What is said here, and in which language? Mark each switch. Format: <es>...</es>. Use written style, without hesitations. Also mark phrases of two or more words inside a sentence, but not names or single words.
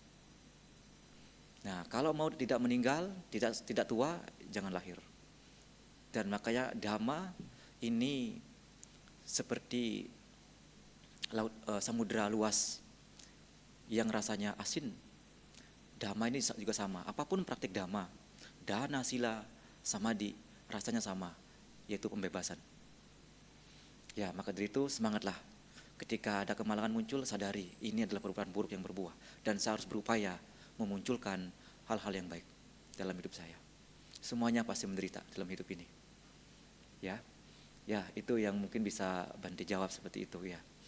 <id>Nah, kalau mau tidak meninggal, tidak tua, jangan lahir. Dan makanya Dhamma ini seperti laut, samudera luas yang rasanya asin. Dhamma ini juga sama. Apapun praktik Dhamma, dana, sila, samadhi, rasanya sama, yaitu pembebasan. Ya, maka dari itu semangatlah. Ketika ada kemalangan muncul, sadari ini adalah perbuatan buruk yang berbuah, dan saya harus berupaya memunculkan hal-hal yang baik dalam hidup saya. Semuanya pasti menderita dalam hidup ini. Ya, itu yang mungkin bisa Bante jawab seperti itu ya.</id>